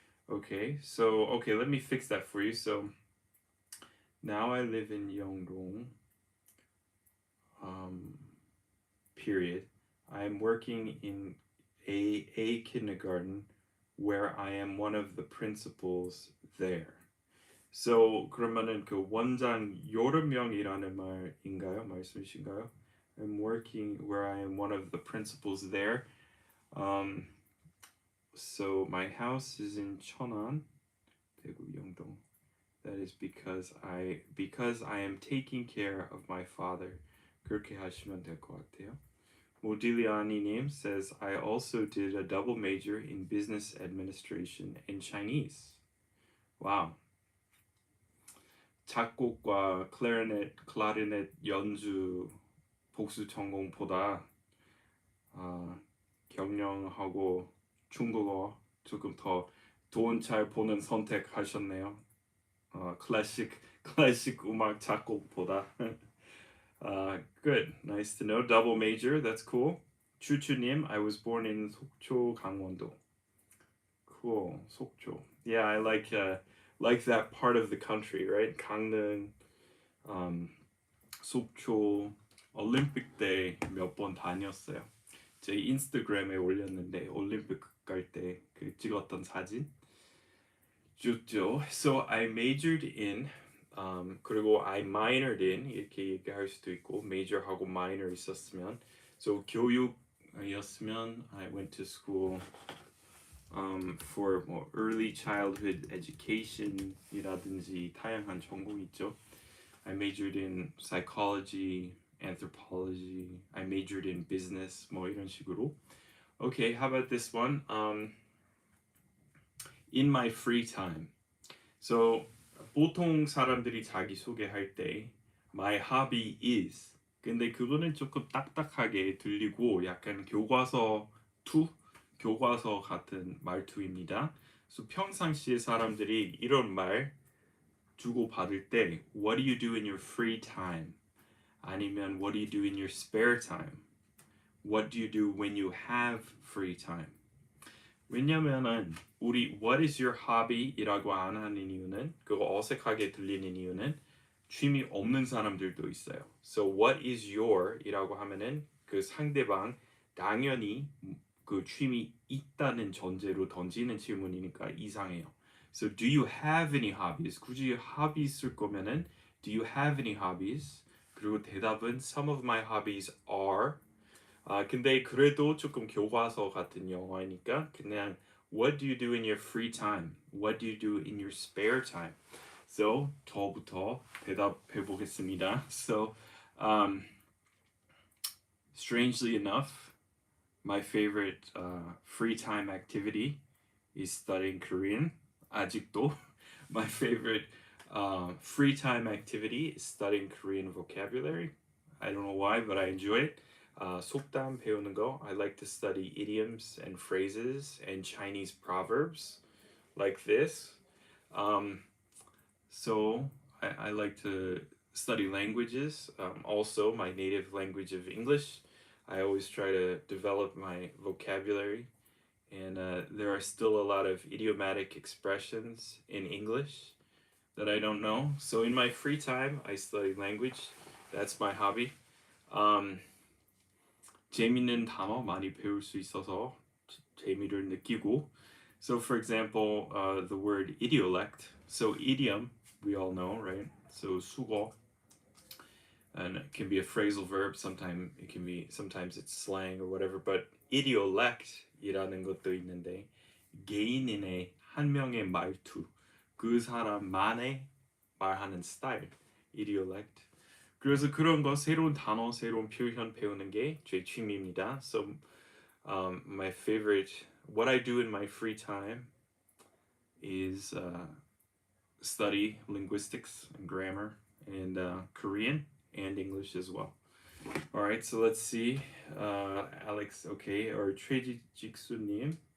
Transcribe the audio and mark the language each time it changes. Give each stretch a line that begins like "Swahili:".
English: Okay, let me fix that for you. So now I live in Yeongdong. Period. I'm working in a kindergarten where I am one of the principals there. So
Korean: 그러면은 그 원장 여러 명이라는 말씀이신가요?
English: I'm working where I am one of the principals there. So my house is in Cheonan, Daegu, Yeongdong. That is because I am taking care of my father.
Korean: 그렇게 하시면 될 것 같아요.
English: Modigliani says, I also did a double major in business administration and Chinese. Wow.
Korean: 작곡과 클라리넷 연주 복수 전공보다 경영하고 중국어 조금 더 돈 잘 보는 선택하셨네요. 클래식 음악 작곡보다.
English: Good, nice to know. Double major, that's cool. 추추님, I was born in 속초, 강원도. Cool, 속초. Yeah, I like that part of the country, right?
Korean: 강릉, 속초, 올림픽 때 몇 번 다녔어요. 제 인스타그램에 올렸는데 올림픽 갈 때 그 찍었던 사진. 좋죠.
English: So I majored in
Korean: 그리고
English: I minored in
Korean: 이렇게 얘기할 수도 있고
English: major
Korean: 하고
English: minor
Korean: 있었으면
English: so
Korean: 교육이었으면
English: I went to school for 뭐 early childhood education
Korean: 이라든지 다양한 전공 있죠.
English: I majored in psychology, anthropology. I majored in business
Korean: 뭐 이런 식으로.
English: Okay, how about this one? In my free time. So
Korean: 보통 사람들이 자기 소개할 때
English: my hobby is
Korean: 근데 그거는 조금 딱딱하게 들리고 약간 교과서 같은 말투입니다.
English: So
Korean: 평상시에 사람들이 이런 말 주고 받을 때
English: what do you do in your free time?
Korean: 아니면
English: what do you do in your spare time? What do you do when you have free time?
Korean: 왜냐면은 우리
English: what is your hobby?
Korean: 이라고 안 하는 이유는 그거 어색하게 들리는 이유는 취미 없는 사람들도 있어요.
English: So what is your?
Korean: 이라고 하면은 그 상대방 당연히 그 취미 있다는 전제로 던지는 질문이니까 이상해요.
English: So do you have any hobbies?
Korean: 굳이
English: hobbies
Korean: 쓸 거면은
English: do you have any hobbies?
Korean: 그리고 대답은
English: some of my hobbies are
Korean: 근데 그래도 조금 교과서 같은 영어니까 그냥
English: what do you do in your free time? What do you do in your spare time? So
Korean: 저부터 대답해 보겠습니다.
English: So strangely enough, my favorite free time activity is studying Korean.
Korean: 아직도
English: my favorite free time activity is studying Korean vocabulary. I don't know why, but I enjoy it.
Korean: 속담 배우는 거.
English: I like to study idioms and phrases and Chinese proverbs like this. So I like to study languages. Also, my native language of English. I always try to develop my vocabulary. And there are still a lot of idiomatic expressions in English that I don't know. So in my free time, I study language. That's my hobby.
Korean: 재밌는 단어 많이 배울 수 있어서 재미를 느끼고.
English: So for example, the word idiolect. So idiom, we all know, right? So 수거. And it can be a phrasal verb. Sometimes it's slang or whatever. But
Korean: idiolect이라는 것도 있는데 개인인의 한 명의 말투, 그 사람만의 말하는 스타일.
English: idiolect.
Korean: 그래서 그런 거 새로운 단어, 새로운 표현 배우는 게 제 취미입니다.
English: So my favorite, what I do in my free time is study linguistics and grammar and Korean and English as well. All right, so let's see. Alex, okay, or 최직수님.